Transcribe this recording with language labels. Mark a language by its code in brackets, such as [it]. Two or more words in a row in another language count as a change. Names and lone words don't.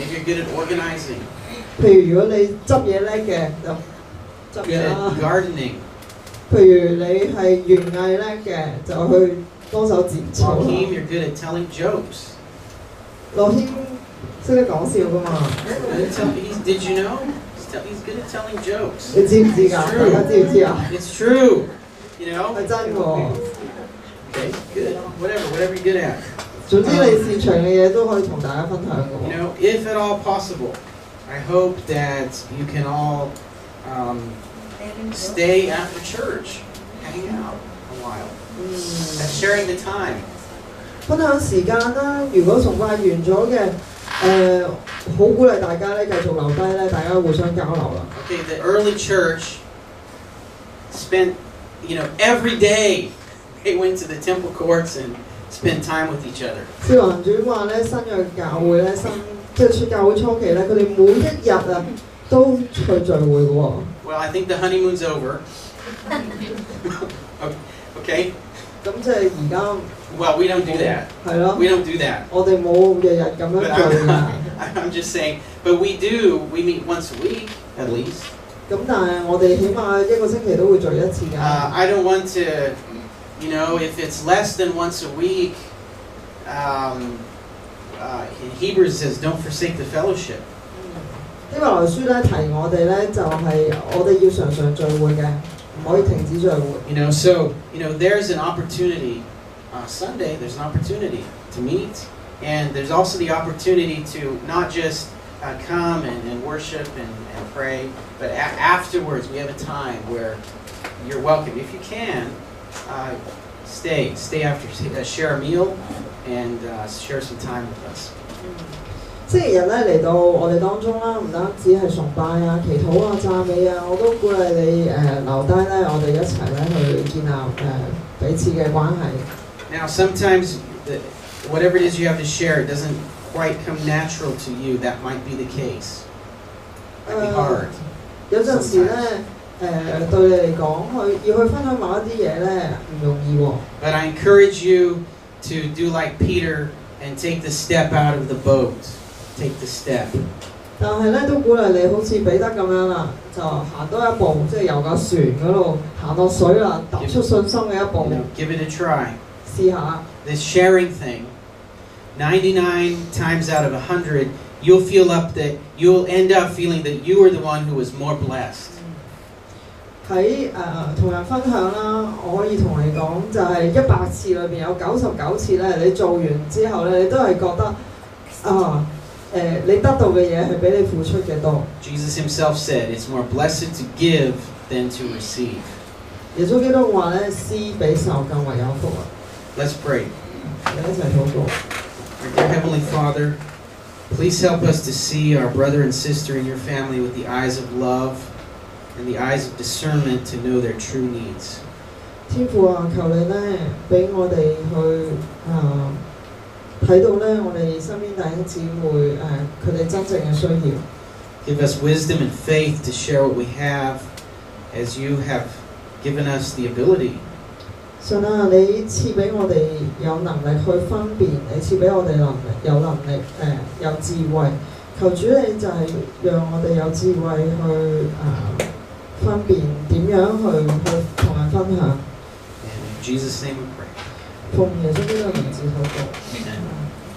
[en] Maybe you're good at organizing. [yue] 譬如如果你執嘢叻嘅，就執嘢啦。 [en] Good at gardening. [yue] 譬如你係園藝叻嘅，就去幫手剪草啦。 [en] Team, you're good at telling jokes. [yue] 樂謙識得講笑㗎嘛 [en] ？Did you know? He's good at telling jokes. [yue] 你知唔知㗎？大家知唔知啊 [en] ？It's true. You know? [yue] 係真喎。 [en] Okay, good. Whatever you're good at. [yue] 總之你擅長嘅嘢都可以同大家分享㗎。 [en] You know, if at all possible, I hope that you can all stay after church, hang out a while. That's sharing the time. [yue] 分享時間啦，如果崇拜完咗嘅，好鼓勵大家咧繼續留低咧，大家互相交流啦。 [en] Okay, the early church spent, you know, every day they went to the temple courts and spent time with each other. [yue] 《使徒行傳》話咧，新約教會咧，即係出教會初期咧，佢哋每一日啊都去聚會嘅喎。 [en] Well, I think the honeymoon's over. Okay? [yue] 咁即係而家 [en] Well, we don't do that. [yue] 係咯， [en] We don't do that. [yue] 我哋冇日日咁樣 [en] But [yue] 聚㗎。 [en] I'm just saying, but we do. We meet once a week at least. [yue] 咁但係我哋起碼一個星期都會聚一次㗎。 [en] I don't want to, you know, if it's less than once a week, in Hebrews it says, don't forsake the fellowship. [yue] 希伯來書咧提我哋咧就係我哋要常常聚會嘅，唔可以停止聚會。 [en] You know, so, you know, there's an opportunity, Sunday, there's an opportunity to meet, and there's also the opportunity to not just come and worship and pray, but afterwards we have a time where you're welcome. If you can, stay after, share a meal, and share some time with us. [yue] 星期日咧嚟到我哋當中啦，唔單止係崇拜啊、祈禱啊、讚美啊，我都鼓勵你留低咧，我哋一齊咧去建立彼此嘅關係。 [en] Now, sometimes whatever it is you have to share, it doesn't quite come natural to you. That might be the case. It'd be hard. [yue] 有陣時咧對你嚟講，要去分享某一啲嘢咧唔容易喎。 [en] But I encourage you to do like Peter and take the step out of the boat. Take the step. [yue] 但係咧都鼓勵你好似彼得咁樣啦，就行多一步，即係由架船嗰度行落水啦，踏出信心嘅一步。 [en] Give it a try. [yue] 試下。 [en] This sharing thing, 99 times out of 100, you'll end up feeling that you are the one who was more blessed. [yue] 喺同人分享啦，我可以同你講，就係100次裏邊有99次咧，你做完之後咧，你都係覺得你得到嘅嘢係比你付出嘅多。 [en] Jesus himself said, "It's more blessed to give than to receive." [yue] 耶穌基督話咧，施比受更為有福啊。 [en] Let's pray. [yue] 我哋一齊禱告。 [en] Our dear Heavenly Father, please help us to see our brother and sister in your family with the eyes of love and the eyes of discernment to know their true needs. [yue] 天父啊，求你咧俾我哋去睇到咧，我哋身邊弟兄姊妹佢哋真正嘅需要。 [en] Give us wisdom and faith to share what we have, as you have given us the ability. [yue] 神啊，你賜俾我哋有能力去分辨，你賜俾我哋有能力有智慧。求主你就係讓我哋有智慧去分辨點樣去同人分享。 [en] And in Jesus' name we pray. [yue] 奉耶穌基督嘅名字禱告。 [en] Amen.